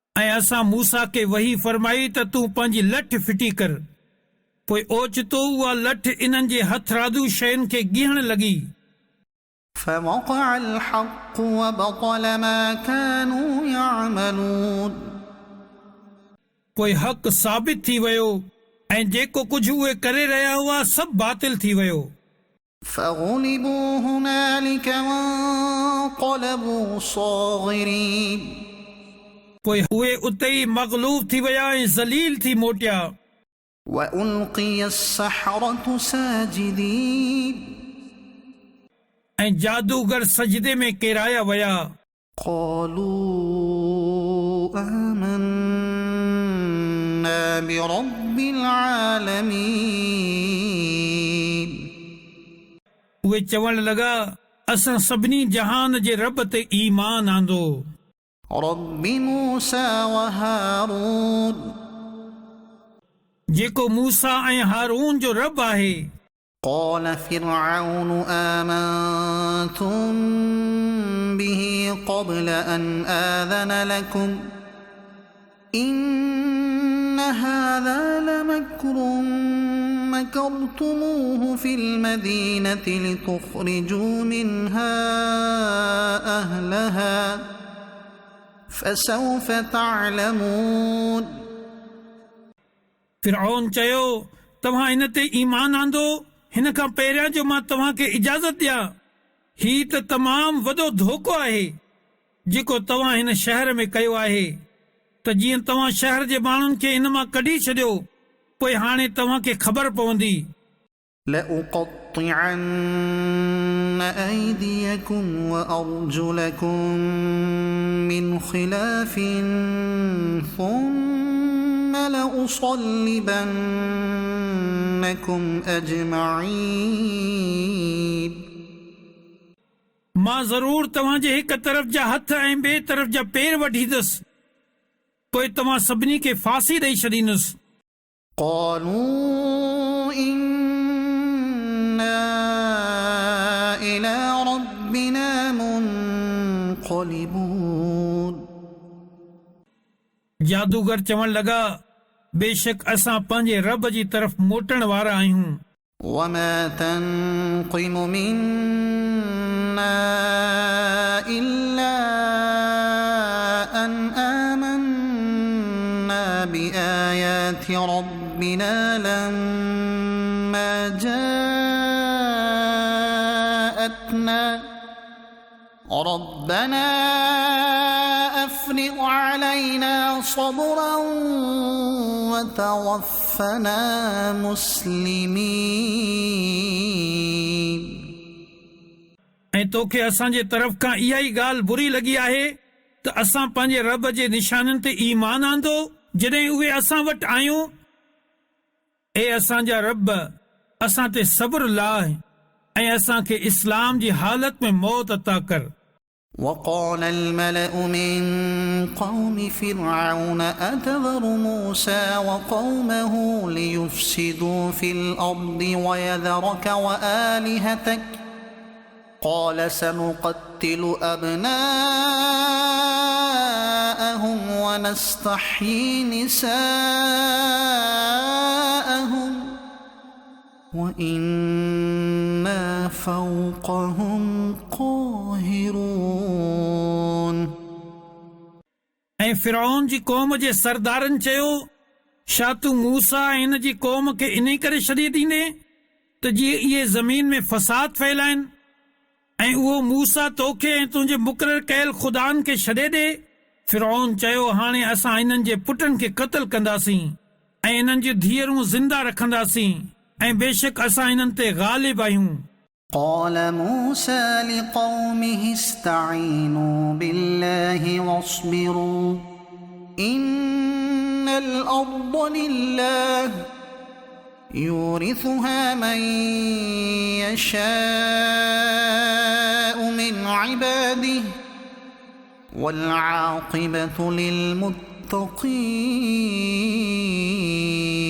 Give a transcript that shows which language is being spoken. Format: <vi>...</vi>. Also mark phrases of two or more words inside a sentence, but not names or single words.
<sd>ऐं असां मूसा खे वही फरमाई त तूं पंहिंजी लठ फिटी कर। पोइ ओचितो उहा लठ इन्हनि जे हथरादू शयुनि खे ॻीहण लॻी।</sd> <ar>فوقع الحق وبطل ما كانوا يعملون</ar> <sd>पोइ हक़ साबित थी वियो ऐं जेको कुझु उहे करे रहिया हुआ सभु बातिल थी वियो।</sd> <ar>فغلبوا هنالك وانقلبوا صاغرين</ar> <sd>पोइ उहे उते ई मग़लूब थी विया ऐं ज़लील थी मोटिया।</sd> <ar>وألقي السحرة ساجدين</ar> <sd>ऐं जादूगर सजदे में किराया विया।</sd> <ar>قالوا آمنا برب العالمين</ar> <sd>उहे चवण लॻा असां सभिनी जहान जे रब ते ईमान आंदो।</sd> <ar>رب موسى وهارون</ar> <sd>जेको मूसा ऐं हारून जो रब आहे।</sd> <ar>قال فرعون آمنتم به قبل أن آذن لكم إن هذا لمكر مكرتموه في المدينة لتخرجوا منها أهلها فسوف تعلمون</ar> <sd>फिरौन चयो तव्हां इन ते ईमान आंदो हिन खां पहिरियां जो मां तव्हां खे इजाज़त ॾियां। ही त तमामु वॾो धोखो आहे जेको तव्हां हिन शहर में कयो आहे त जीअं तव्हां शहर जे माण्हुनि खे इन मां कढी छॾियो पोइ हाणे तव्हां खे ख़बर पवंदी।</sd> <ar>لأقطعن أيديكم وأرجلكم من خلاف ثم لأصلبنكم أجمعين</ar> <sd>मां ज़रूर तव्हां जे हिक तरफ़ जा हथ ऐं ॿिए तरफ़ जा पेर वठींदुसि पोइ तव्हां सभिनी खे फांसी ॾेई छॾींदुसि।</sd> <ar>قالوا إنا إلى ربنا منقلبون</ar> <sd>जादूगर चवण लॻा बेशक असां पंहिंजे रब जी तरफ़ मोटण वारा आहियूं।</sd> <ar>وما تنقم منا إلا أن آمنا بآيات ربنا لما جاءتنا ربنا أفرغ علينا صبرا وتوفنا مسلمين</ar> <sd>ऐं तोखे असांजे तरफ़ खां इहा ई ॻाल्हि बुरी लॻी आहे त असां पंहिंजे रब जे निशाननि ते ईमान आंदो जॾहिं उहे असां वटि आयूं। ए असांजा रब असां ते सब्र लाह ऐं असांखे इस्लाम जी हालत में मौत अता कर।</sd> <ar>وقال الملأ من قوم فرعون أتذر موسى وقومه ليفسدوا في الأرض ويذرك وآلهتك قال سنقتل أبناءهم ونستحيي نساءهم وإنا فوقهم قاهرون</ar> <sd>ऐं फिरौन जी क़ौम जे सरदारनि चयो छा तूं मूसा ऐं हिन जी क़ौम खे इन करे छॾी ॾींदे त जीअं इहे ज़मीन में फ़साद फैलाइनि ऐं उहो मूसा तोखे ऐं तुंहिंजे मुक़रर कयल ख़ुदानि खे छॾे ॾे। फिरौन चयो हाणे असां इन्हनि जे पुटनि खे क़त्ल कंदासीं ऐं इन्हनि जी धीअरूं ज़िंदा रखंदासीं ऐं बेशक असां इन्हनि ते ग़ालिब आहियूं।</sd> <ar>قال موسى لقومه استعينوا بالله واصبروا إن الأرض لله يورثها من يشاء من عباده والعاقبة للمتقين</ar>